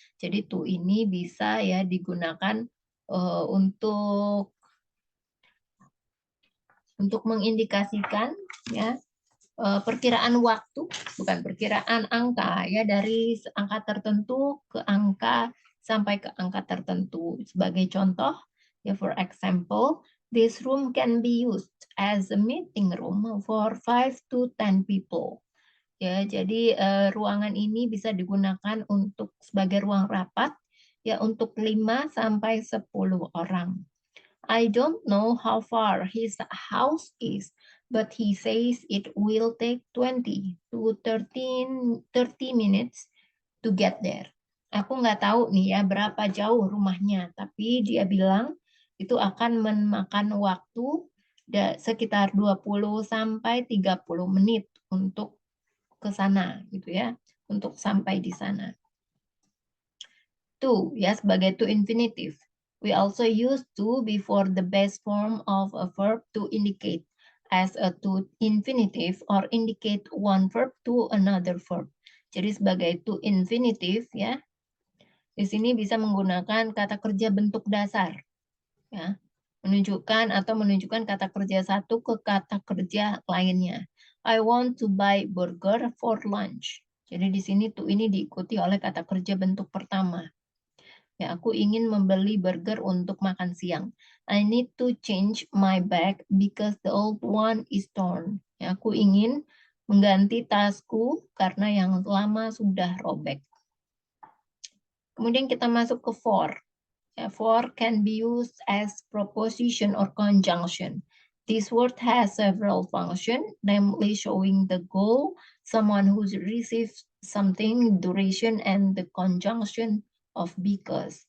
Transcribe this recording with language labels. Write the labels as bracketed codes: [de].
[id] Jadi to ini bisa ya digunakan untuk mengindikasikan ya perkiraan waktu, bukan perkiraan angka ya, dari angka tertentu ke angka sampai ke angka tertentu. Sebagai contoh, ya [en] for example, this room can be used as a meeting room for 5 to 10 people. [id] Ya, jadi ruangan ini bisa digunakan untuk sebagai ruang rapat ya untuk 5 sampai 10 orang. [en] I don't know how far his house is, but he says it will take 20 to 30 minutes to get there. [id] Aku nggak tahu nih ya berapa jauh rumahnya, tapi dia bilang itu akan memakan waktu sekitar 20 sampai 30 menit untuk ke sana gitu ya, untuk sampai di sana. To ya sebagai to infinitive. [en] We also use to before the base form of a verb to indicate as a to infinitive or indicate one verb to another verb. [id] Jadi sebagai to infinitive ya, di sini bisa menggunakan kata kerja bentuk dasar ya, menunjukkan kata kerja satu ke kata kerja lainnya. [en] I want to buy burger for lunch. [id] Jadi di sini to ini diikuti oleh kata kerja bentuk pertama. Ya, aku ingin membeli burger untuk makan siang. [en] I need to change my bag because the old one is torn. [id] Ya, aku ingin mengganti tasku karena yang lama sudah robek. Kemudian kita masuk ke for. [en] Ya, for can be used as proposition or conjunction. This word has several functions, namely showing the goal, someone who receives something, duration, and the conjunction of because.